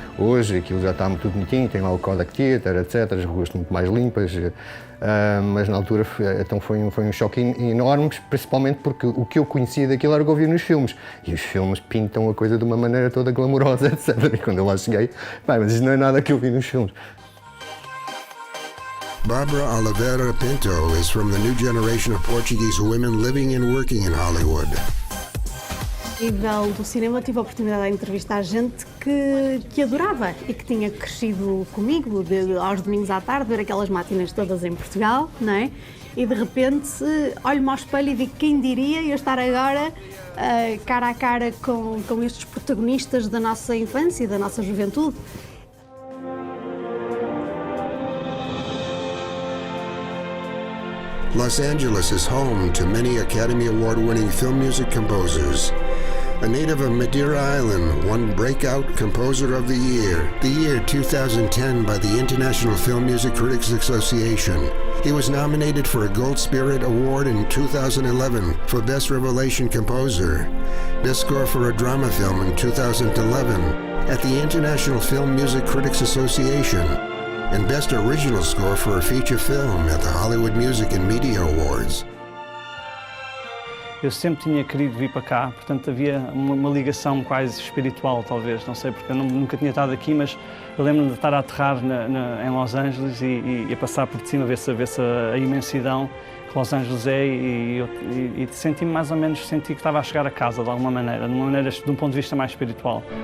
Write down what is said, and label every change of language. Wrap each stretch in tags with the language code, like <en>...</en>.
<pt>Hoje aquilo já está tudo bonitinho, tem lá o Kodak Theater, etc, as ruas estão muito mais limpas, mas na altura então foi um choque enorme, principalmente porque o que eu conhecia daquilo era o que eu via nos filmes, e os filmes pintam a coisa de uma maneira toda glamourosa, etc, e quando eu lá cheguei, mas isto não é nada que eu vi nos filmes.</pt> <en>Barbara Oliveira Pinto is from the new generation of Portuguese women living and working in Hollywood.</en> <pt>A nível do cinema, tive a oportunidade de entrevistar gente que adorava e que tinha crescido comigo aos domingos à tarde, ver aquelas máquinas todas em Portugal, não é? E de repente olho-me ao espelho e digo, quem diria eu estar agora cara a cara com estes protagonistas da nossa infância e da nossa juventude.</pt> <en>Los Angeles is home to many Academy Award-winning film music composers. A native of Madeira Island, won Breakout Composer of the year 2010 by the International Film Music Critics Association. He was nominated for a Gold Spirit Award in 2011 for Best Revelation Composer, Best Score for a Drama Film in 2011 at the International Film Music Critics Association, and Best Original Score for a Feature Film at the Hollywood Music and Media Awards.</en> <pt>Eu sempre tinha querido vir para cá, portanto havia uma ligação quase espiritual, talvez, não sei, porque eu nunca tinha estado aqui, mas eu lembro-me de estar a aterrar em Los Angeles e a passar por cima, ver-se a imensidão que Los Angeles é e senti-me mais ou menos, senti que estava a chegar a casa de alguma maneira, de um ponto de vista mais espiritual.</pt>